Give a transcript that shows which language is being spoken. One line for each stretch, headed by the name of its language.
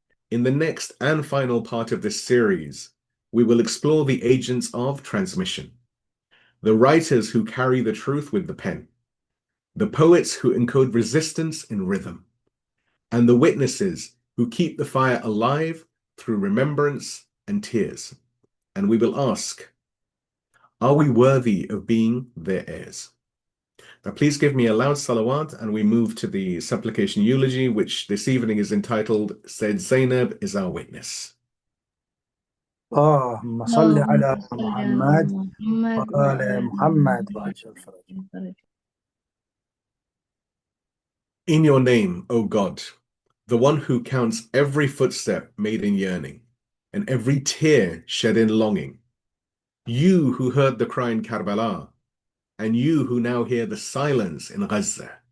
English: In the next and final part of this series, we will explore the agents of transmission, the writers who carry the truth with the pen, the poets who encode resistance in rhythm, and the witnesses who keep the fire alive through remembrance and tears. And we will ask, are we worthy of being their heirs? Now, please give me a loud salawat, and we move to the supplication eulogy, which this evening is entitled, Sayyedah Zaynab is our witness.
Arabic: اللهم صل على محمد وآل محمد وعجل فرج.
English: In your name, O God, the one who counts every footstep made in yearning, and every tear shed in longing, you who heard the cry in Karbala, and you who now hear the silence in Gaza.